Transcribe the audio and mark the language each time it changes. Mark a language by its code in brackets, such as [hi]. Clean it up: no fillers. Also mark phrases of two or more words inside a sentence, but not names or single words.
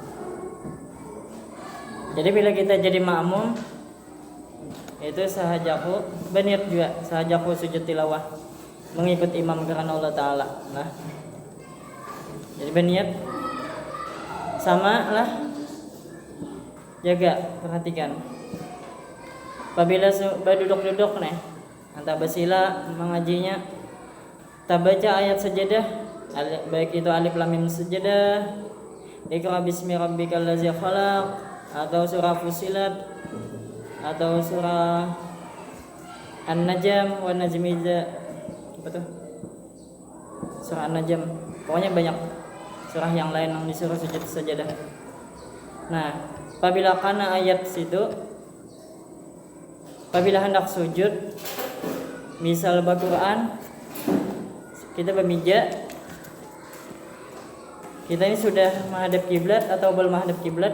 [bjn] Jadi bila kita jadi makmum itu sahajaku berniat juga sahajaku sujud tilawah mengikut imam karena Allah Ta'ala nah jadi berniat sama lah jaga perhatikan apabila duduk-duduk nih antara basila mengajinya kita baca ayat sajadah baik itu Alif Lam Mim sajadah [ar] اقرأ باسم ربك الذي خلق [bjn] atau surah Fussilat atau surah An-Najm [ar] والنجم [bjn] apa tuh surah An-Najm pokoknya banyak surah yang lain yang disuruh sujud sajadah. Nah apabila kana ayat situ apabila hendak sujud misal Al-Quran kita bermijak kita ini sudah menghadap kiblat atau belum menghadap kiblat.